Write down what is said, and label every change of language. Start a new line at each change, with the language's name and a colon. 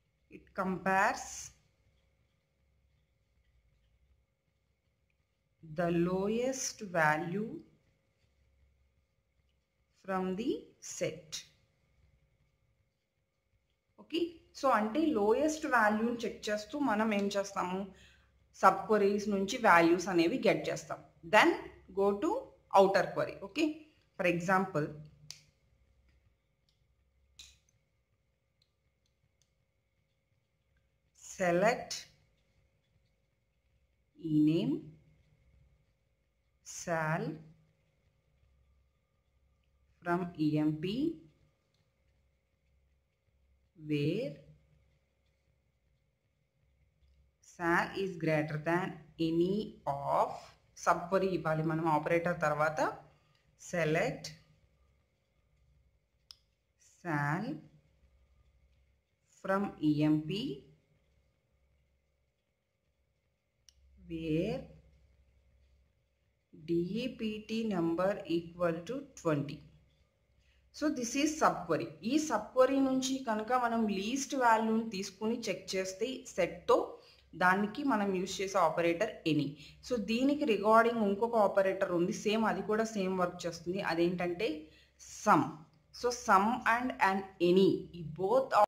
English: It compares the lowest value from the set.
Telugu: Okay, so అంటే lowest వాల్యూని check చేస్తూ మనం ఏం చేస్తాము, సబ్ క్వరీస్ నుంచి వాల్యూస్ అనేవి గెట్ చేస్తాం.
English: Then go to outer query. Okay, for example select ename sal from emp where sal is greater than any of
Telugu: sub query ఇవ్వాలి మనం ఆపరేటర్ తర్వాత.
English: Select sal from emp where dept number equal to 20. So this is sub query.
Telugu: ఈ sub query నుంచి కనుక మనం least వాల్యూని తీసుకుని check చేస్తే సెట్తో దానికి మనం యూజ్ చేసే ఆపరేటర్ ఎనీ. సో దీనికి రిగార్డింగ్ ఇంకొక ఆపరేటర్ ఉంది, సేమ్ అది కూడా సేమ్ వర్క్ చేస్తుంది. అదేంటంటే some. So some and any ఈ బోత్